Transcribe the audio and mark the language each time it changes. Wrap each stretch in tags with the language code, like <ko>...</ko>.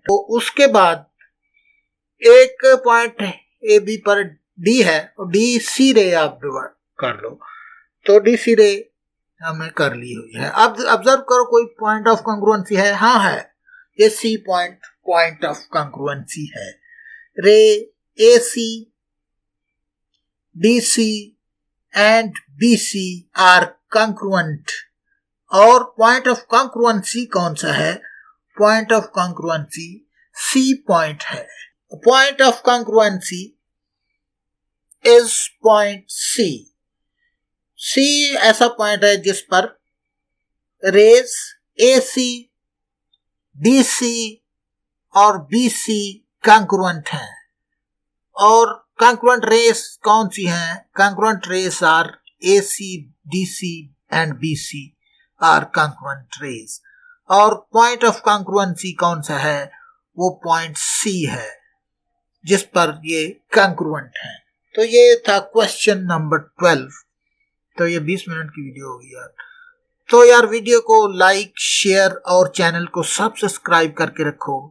<hi>तो उसके बाद एक पॉइंट AB पर D है और DC रे आप कर लो, तो DC रे हमने कर ली हुई है। अब ऑब्जर्व करो कोई पॉइंट ऑफ congruency है, हाँ है, ये C पॉइंट ऑफ congruency है।</hi> <en>Ray AC, DC and BC are congruent।</en> <hi>और पॉइंट ऑफ congruency कौन सा है, point of congruency C point है।</hi> <en>Point of congruency is point C।</en> <hi>C ऐसा पॉइंट है जिस पर रेज AC, DC और BC congruent हैं। और congruent rays कौन सी हैं,</hi> <en>congruent rays are AC, DC and BC are congruent rays।</en> <hi>और पॉइंट ऑफ congruency कौन सा है, वो पॉइंट C है जिस पर ये congruent है। तो ये था क्वेश्चन नंबर 12। तो ये 20 मिनट की वीडियो होगी यार। तो यार वीडियो को लाइक, शेयर और चैनल को सब्सक्राइब करके रखो।</hi>